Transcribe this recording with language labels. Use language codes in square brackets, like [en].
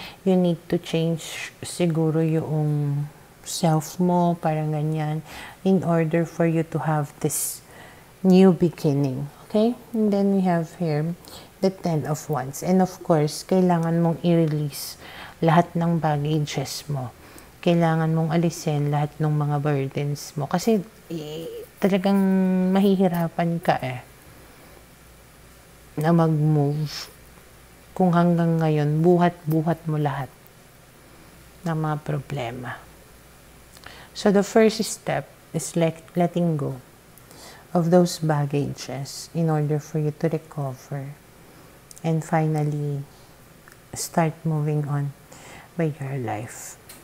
[en] You need to change [tl] siguro yung self mo, parang ganyan, [en] in order for you to have this new beginning. Okay? And then we have here the Ten of Wands. And of course, [tl] kailangan mong i-release lahat ng baggages mo. Kailangan mong alisin lahat ng mga burdens mo. Kasi talagang mahihirapan ka na mag-move kung hanggang ngayon buhat-buhat mo lahat ng mga problema. [en] So the first step is letting go of those baggages in order for you to recover and finally start moving on by your life.